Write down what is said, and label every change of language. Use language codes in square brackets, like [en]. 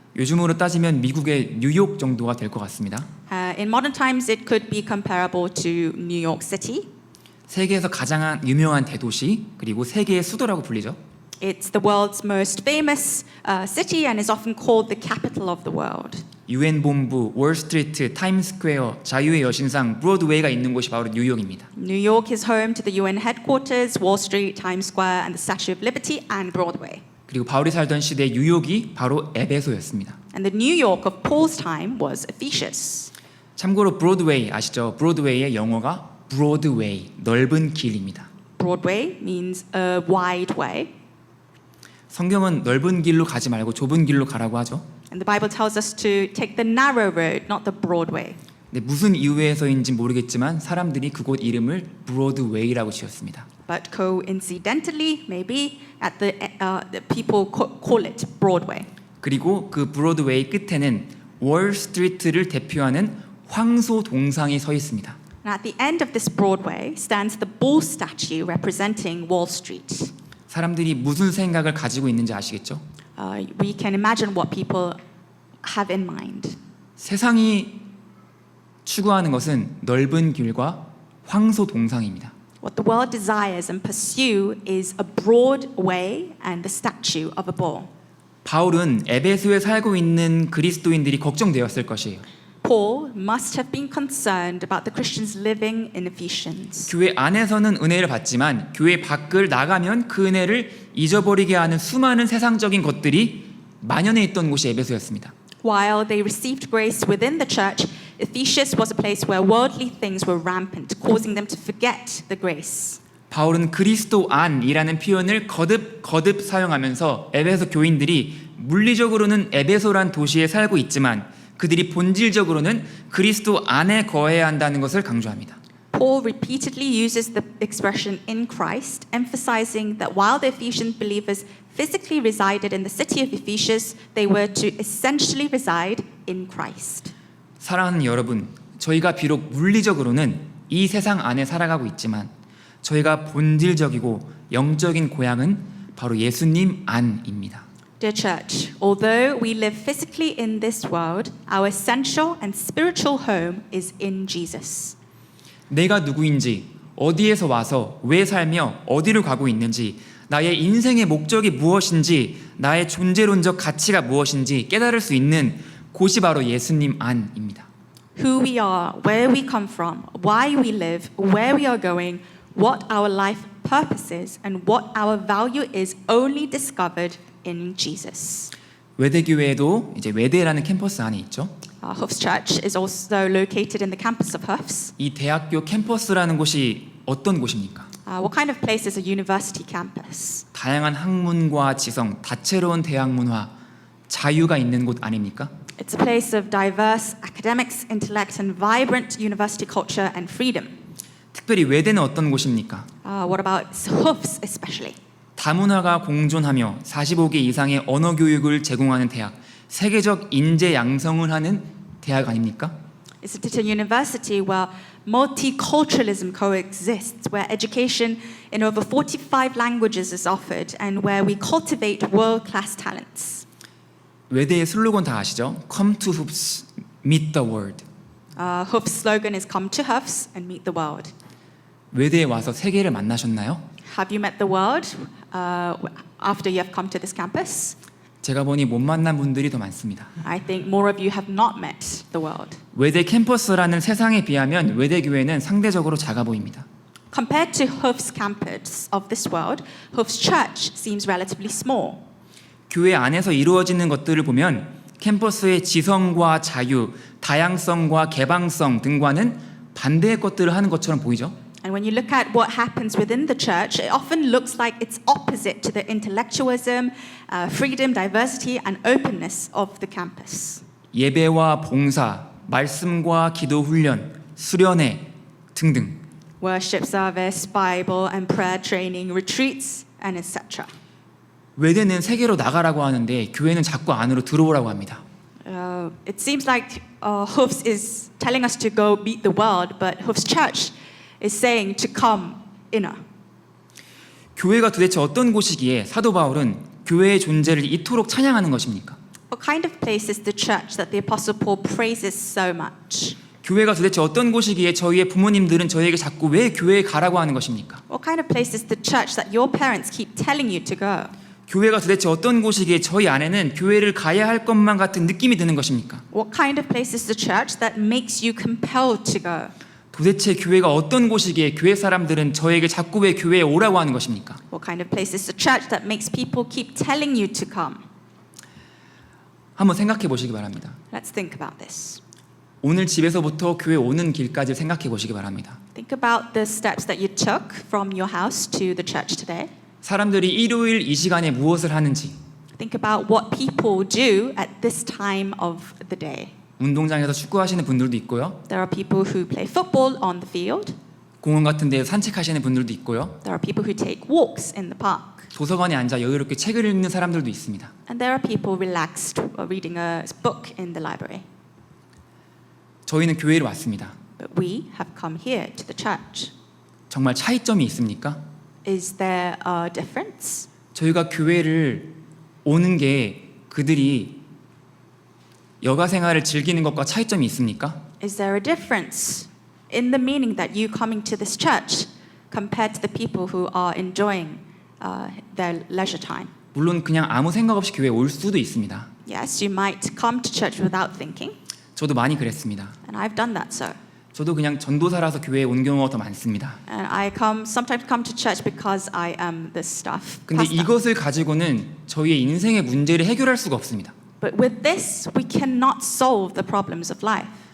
[ko] 요즘으로 따지면 미국의 뉴욕 정도가 될 것 같습니다. [en] In modern times, it could be comparable to New York City. [ko] 세계에서 가장 유명한 대도시 그리고 세계의 수도라고 불리죠. [en] It's the world's most famous city and is often called the capital of the world. [ko] 유엔 본부, 월스트리트, 타임스퀘어, 자유의 여신상, 브로드웨이가 있는 곳이 바로 뉴욕입니다. [en] New York is home to the UN headquarters, Wall Street, Times Square, and the Statue of Liberty, and Broadway. [ko] 그리고 바울이 살던 시대 뉴욕이 바로 에베소였습니다. [en] And the New York of Paul's time was Ephesus. [ko] 참고로 브로드웨이 아시죠? 브로드웨이의 영어가 브로드웨이, 넓은 길입니다. [en] Broadway means a wide way. [ko] 성경은 넓은 길로 가지 말고 좁은 길로 가라고 하죠. [en] And the Bible tells us to take the narrow road, not the broad way. [ko] 근데 무슨 이유에서인지 모르겠지만 사람들이 그곳 이름을 브로드웨이라고 지었습니다. [en] But coincidentally, maybe the people call it Broadway. [ko] 그리고 그 브로드웨이 끝에는 월스트리트를 대표하는 황소 동상이 서 있습니다. [en] And at the end of this Broadway stands the bull statue representing Wall Street. [ko] 사람들이 무슨 생각을 가지고 있는지 아시겠죠? [en] We can imagine what people have in mind. [ko] 세상이 추구하는 것은 넓은 길과 황소 동상입니다. [en] What the world desires and pursue is a broad way and the statue of a bull. [ko] 바울은 에베소에 살고 있는 그리스도인들이 걱정되었을 것이에요. [en] Paul must have been concerned about the Christians living in Ephesians. [ko] 교회 안에서는 은혜를 받지만 교회 밖을 나가면 그 은혜를 잊어버리게 하는 수많은 세상적인 것들이 만연해 있던 곳이 에베소였습니다. [en] While they received grace within the church, Ephesus was a place where worldly things were rampant, causing them to forget the grace. [ko] 바울은 그리스도 안이라는 표현을 거듭 사용하면서 에베소 교인들이 물리적으로는 에베소란 도시에 살고 있지만 그들이 본질적으로는 그리스도 안에 거해야 한다는 것을 강조합니다. [en] Paul repeatedly uses the expression in Christ, emphasizing that while the Ephesian believers physically resided in the city of Ephesus, they were to essentially reside in Christ. [ko] 사랑하는 여러분, 저희가 비록 물리적으로는 이 세상 안에 살아가고 있지만 저희가 본질적이고 영적인 고향은 바로 예수님 안입니다. [en] Dear church, although we live physically in this world, our essential and spiritual home is in Jesus. [ko] 내가 누구인지, 어디에서 와서 왜 살며 어디로 가고 있는지, 나의 인생의 목적이 무엇인지, 나의 존재론적 가치가 무엇인지 깨달을 수 있는 곳이 바로 예수님 안입니다. [en] Who we are, where we come from, why we live, where we are going, what our life purpose is, and what our value is only discovered in Jesus. [ko] 외대교회에도 이제 외대라는 캠퍼스 안에 있죠. [en] Hoofs Church is also located in the campus of Hoofs. [ko] 이 대학교 캠퍼스라는 곳이 어떤 곳입니까? [en] What kind of place is a university campus? [ko] 다양한 학문과 지성, 다채로운 대학 문화, 자유가 있는 곳 아닙니까? [en] It's a place of diverse academics, intellect, and vibrant university culture and freedom. [ko] 특별히 외대는 어떤 곳입니까? [en] What about Hoofs especially? [ko] 다문화가 공존하며 45개 이상의 언어 교육을 제공하는 대학, 세계적 인재 양성을 하는 대학 아닙니까? [en] It's a university where multiculturalism coexists, where education in over 45 languages is offered, and where we cultivate world-class talents. [ko] 외대의 슬로건 다 아시죠? [en] Come to Hoops, meet the world. Hoofs' slogan is "Come to Hoofs and meet the world." [ko] 외대에 와서 세계를 만나셨나요? [en] Have you met the world after you have come to this campus? [ko] 제가 보니 못 만난 분들이 더 많습니다. [en] I think more of you have not met the world. [ko] 외대 캠퍼스라는 세상에 비하면 외대 교회는 상대적으로 작아 보입니다. [en] Compared to Hoofs' campus of this world, Hoofs' church seems relatively small. [ko] 교회 안에서 이루어지는 것들을 보면 캠퍼스의 지성과 자유, 다양성과 개방성 등과는 반대의 것들을 하는 것처럼 보이죠. [en] And when you look at what happens within the church, it often looks like it's opposite to the intellectualism, freedom, diversity, and openness of the campus. [ko] 예배와 봉사, 말씀과 기도 훈련, 수련회 등등. [en] Worship service, Bible and prayer training, retreats, and etc. [ko] 외대는 세계로 나가라고 하는데 교회는 자꾸 안으로 들어오라고 합니다. [en] It seems like Hoofs is telling us to go beat the world, but Hoofs Church is saying to come inner. [ko] 교회가 도대체 어떤 곳이기에 사도 바울은 교회의 존재를 이토록 찬양하는 것입니까? [en] What kind of place is the church that the Apostle Paul praises so much? [ko] 교회가 도대체 어떤 곳이기에 저희의 부모님들은 저희에게 자꾸 왜 교회에 가라고 하는 것입니까? [en] What kind of place is the church that your parents keep telling you to go? [ko] 교회가 도대체 어떤 곳이기에 저희 안에는 교회를 가야 할 것만 같은 느낌이 드는 것입니까? [en] What kind of place is the church that makes you compelled to go? [ko] 도대체 교회가 어떤 곳이기에 교회 사람들은 저에게 자꾸 왜 교회에 오라고 하는 것입니까? [en] What kind of place is the church that makes people keep telling you to come? [ko] 한번 생각해 보시기 바랍니다. [en] Let's think about this. [ko] 오늘 집에서부터 교회 오는 길까지 생각해 보시기 바랍니다. [en] Think about the steps that you took from your house to the church today. [ko] 사람들이 일요일 이 시간에 무엇을 하는지, [en] Think about what people do at this time of the day. [ko] 운동장에서 축구하시는 분들도 있고요. [en] There are people who play football on the field. [ko] 공원 같은 데서 산책하시는 분들도 있고요. [en] There are people who take walks in the park. [ko] 도서관에 앉아 여유롭게 책을 읽는 사람들도 있습니다. [en] And there are people relaxed reading a book in the library. [ko] 저희는 교회로 왔습니다. [en] But we have come here to the church. [ko] 정말 차이점이 있습니까? [en] Is there a difference? [ko] 저희가 교회를 오는 게 그들이 여가 생활을 즐기는 것과 차이점이 있습니까? [en] Is there a difference in the meaning that you coming to this church compared to the people who are enjoying their leisure time? [ko] 물론 그냥 아무 생각 없이 교회에 올 수도 있습니다. [en] Yes, you might come to church without thinking. [ko] 저도 많이 그랬습니다. [en] And I've done that so. [ko] 저도 그냥 전도사라서 교회에 온 경우가 더 많습니다. [en] And I sometimes come to church because I am this staff [ko] 근데 [en] pastor. [ko] 이것을 가지고는 저희의 인생의 문제를 해결할 수가 없습니다. [en] But with this, we cannot solve the problems of life.